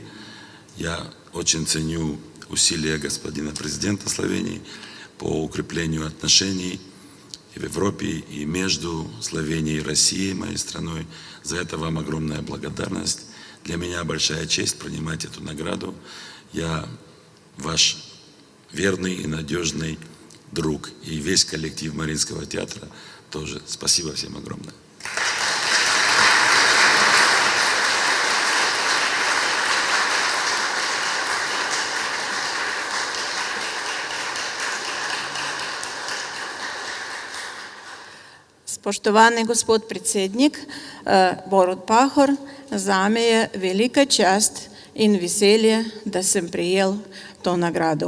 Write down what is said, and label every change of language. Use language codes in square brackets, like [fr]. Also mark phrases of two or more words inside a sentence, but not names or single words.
[ru] Я очень ценю усилия господина президента Словении по укреплению отношений и в Европе, и между Словенией и Россией, моей страной. За это вам огромная благодарность. Для меня большая честь принимать эту награду. Я ваш верный и надежный друг. И весь коллектив Мариинского театра тоже. Спасибо всем огромное. [sl] Spoštovani gospod predsednik Borut Pahor, zame je velika čast in veselje, da sem prejel to nagrado.